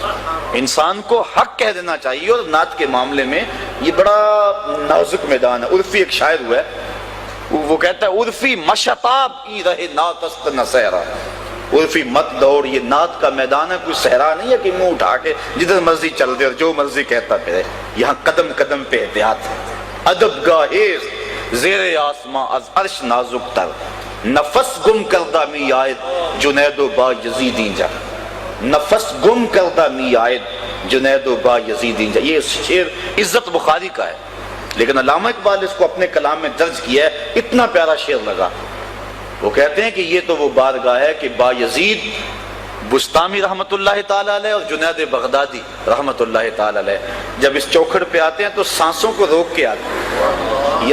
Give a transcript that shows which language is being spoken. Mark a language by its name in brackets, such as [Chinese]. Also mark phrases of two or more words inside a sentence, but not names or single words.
[Urdu] انسان کو حق کہہ دینا چاہیے، اور نعت کے معاملے میں یہ بڑا نازک میدان ہے۔ عرفی ایک شاعر ہوا ہے، وہ کہتا ہے عرفی [Persian] مشتاب ای رہے ناتست نہ صحرا، [Urdu] عرفی مت دوڑ، یہ نعت کا میدان ہے، کوئی صحرا نہیں ہے کہ منہ اٹھا کے جدھر مرضی چل دے اور جو مرضی کہتا پھرے۔ یہاں قدم قدم پہ احتیاط ہے، [Persian] ادب گاہیز زیر آسماں از عرش نازک تر، نفس گم کردہ می آید جنید و با یزیدین جا، نفس گم کردہ می آید جنید و با یزیدین جا۔ [Urdu] یہ شعر عزت بخاری کا ہے، لیکن علامہ اقبال اس کو اپنے کلام میں درج کیا ہے، اتنا پیارا شعر لگا۔ وہ کہتے ہیں کہ یہ تو وہ بارگاہ ہے کہ با یزید بستامی رحمت اللہ تعالیٰ علیہ اور جنید بغدادی رحمت اللہ تعالیٰ علیہ جب اس چوکھڑ پہ آتے ہیں تو سانسوں کو روک کے آتے ہیں۔